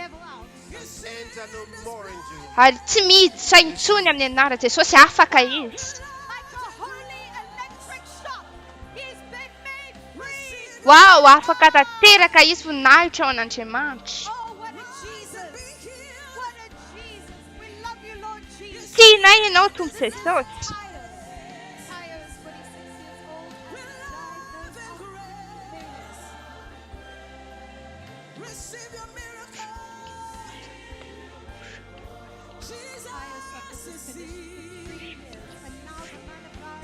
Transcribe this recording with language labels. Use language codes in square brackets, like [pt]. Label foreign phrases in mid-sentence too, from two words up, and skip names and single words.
[mg] Ary tsy miditra intsony amin'ny anaran'i Jesosy, afaka izy. Wow, afaka tanteraka izy voninahitra ao an'Andriamanitra. Tunai ianao tompo Jesosy. [en] Tayo is 46 years old and is diagnosed of illness. Receive your miracle. Tayo suffers this Jesus condition for 3 years, and now the man of God